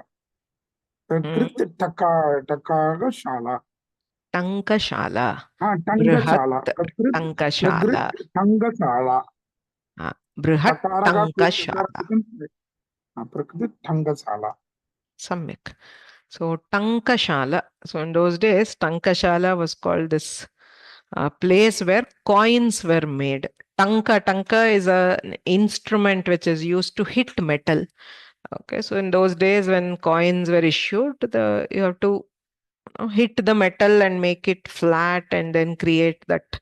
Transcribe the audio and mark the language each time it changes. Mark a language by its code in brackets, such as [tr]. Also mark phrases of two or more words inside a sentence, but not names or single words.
[sa] Bragrit Takaraga Shala. Tankashala. Tankashala. Tankashala. Tangashala. Brihat Tankashala. Bragrit Tangashala. Samyak. So Tankashala. [en] So in those days, Tankashala was called this place where coins were made. Tanka is an instrument which is used to hit metal. Okay, so in those days when coins were issued, you have to hit the metal and make it flat and then create that.